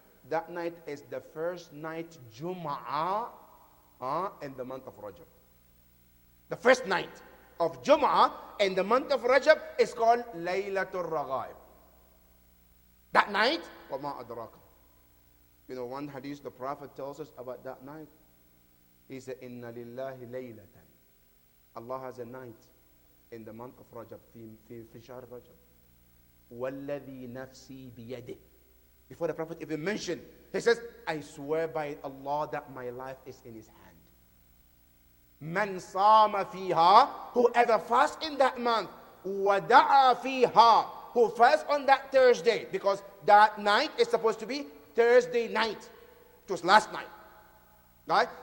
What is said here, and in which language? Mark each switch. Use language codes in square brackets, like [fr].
[en] That night is the first night Jum'ah in the month of Rajab. The first night of Jum'ah in the month of Rajab is called Laylatul Raghaib. That night, [ar] وَمَا أَدْرَاكَ. [en] You know, one hadith the Prophet tells us about that night. He said, [ar] إِنَّ لِلَّهِ لَيْلَةً. [en] Allah has a night in the month of Rajab, [ar] في شهر [en] Rajab. [ar] وَالَّذِي نَفْسِي بِيَدِهِ. [en] Before the Prophet even mentioned, he says, I swear by Allah that my life is in his hand. [ar] Man sama fiha, [en] whoever fasts in that month, [ar] wada'a fiha, [en] who fasts on that Thursday, because that night is supposed to be Thursday night. It was last night. Right?